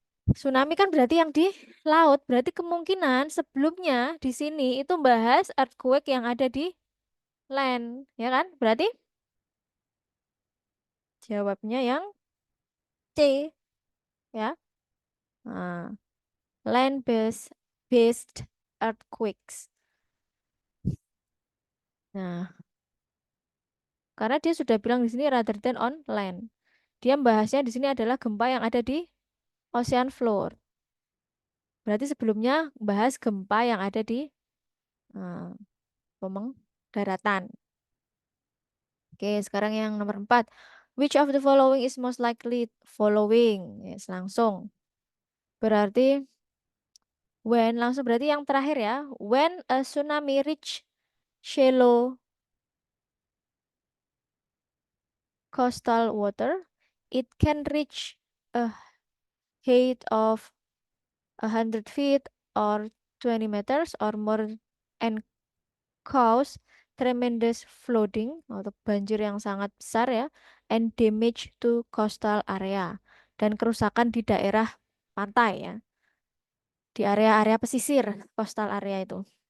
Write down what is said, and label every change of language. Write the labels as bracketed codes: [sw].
[id] Tsunami kan berarti yang di laut, berarti kemungkinan sebelumnya di sini itu bahas earthquake yang ada di land, ya kan? Berarti jawabnya yang C ya. [en] Nah, land based earthquakes. [id] Nah, karena dia sudah bilang di sini [en] rather than on land. [id] Dia bahasnya di sini adalah gempa yang ada di [en] ocean floor. [id] Berarti sebelumnya bahas gempa yang ada di eh, ngomong daratan. Oke, sekarang yang nomor 4. [en] Which of the following is most likely following? Yes, [id] langsung. Berarti langsung berarti yang terakhir ya. [en] When a tsunami reach shallow coastal water, it can reach a height of 100 feet or 20 meters or more and cause tremendous flooding [id] atau banjir yang sangat besar ya, [en] and damage to coastal area, [id] dan kerusakan di daerah pantai ya, di area-area pesisir coastal area itu.